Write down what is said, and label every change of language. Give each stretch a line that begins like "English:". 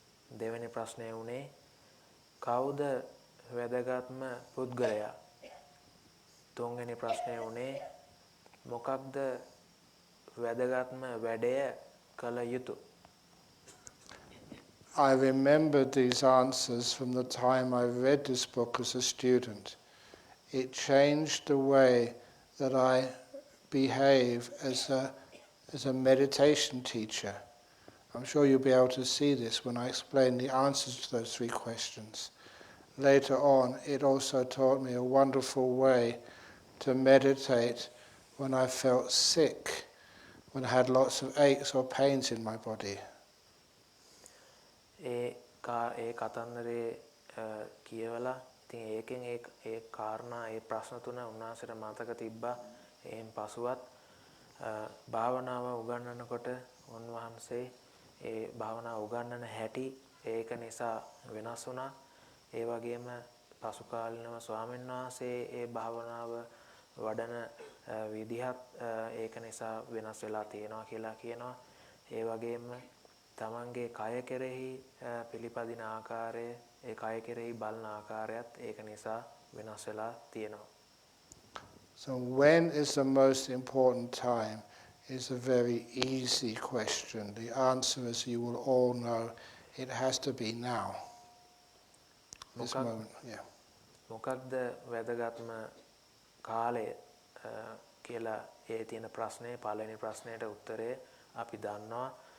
Sinhala: දෙවෙනි ප්‍රශ්නය උනේ කවුද වැදගත්ම පුද්ගලයා? තුන්වෙනි ප්‍රශ්නය උනේ මොකක්ද වැදගත්ම වැඩය කළ යුතු?
English: I remembered these answers from the time I read this book as a student. It changed the way that I behave as a meditation teacher. I'm sure you'll be able to see this when I explain the answers to those 3 questions. Later on, it also taught me a wonderful way to meditate when I felt sick, when I had lots of aches or pains in my body.
Sinhala: ඒ කතන්දරේ කියවලා ඉතින් ඒකෙන් ඒ කාරණා ඒ ප්‍රශ්න 3 උන්වහන්සේට මතක තිබ්බා. එයින් පසුවත් භාවනාව උගන්වනකොට උන්වහන්සේ ඒ භාවනාව උගන්වන හැටි ඒක නිසා වෙනස් වුණා. ඒ වගේම පසු කාලිනව ස්වාමීන් වහන්සේ ඒ භාවනාව වඩන විදිහත් ඒක නිසා වෙනස් වෙලා තියෙනවා කියලා කියනවා. ඒ වගේම තමන්ගේ කය කෙරෙහි පිළිපදින ආකාරය, ඒ කය කෙරෙහි බලන ආකාරයත් ඒක නිසා වෙනස් වෙලා තියෙනවා.
English: So when is the most important time is a very easy question. The answer, as you will all know, it has to be now. This moment, yeah.
Sinhala: මොකක්ද වැදගත්ම කාලය කියලා ඒ තියෙන ප්‍රශ්නේ පළවෙනි ප්‍රශ්නයට උත්තරේ අපි දන්නවා.